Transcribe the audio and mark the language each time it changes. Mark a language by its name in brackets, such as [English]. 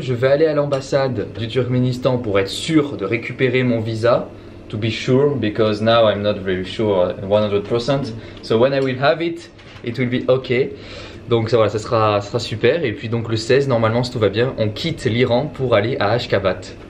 [French] Je vais aller à l'ambassade du Turkménistan pour être sûr de récupérer mon visa. [English] To be sure, because now I'm not very sure 100%. So when I will have it, it will be okay. [French] Donc ça, voilà, ça sera super. Et puis donc le 16, normalement, si tout va bien, on quitte l'Iran pour aller à Ashgabat.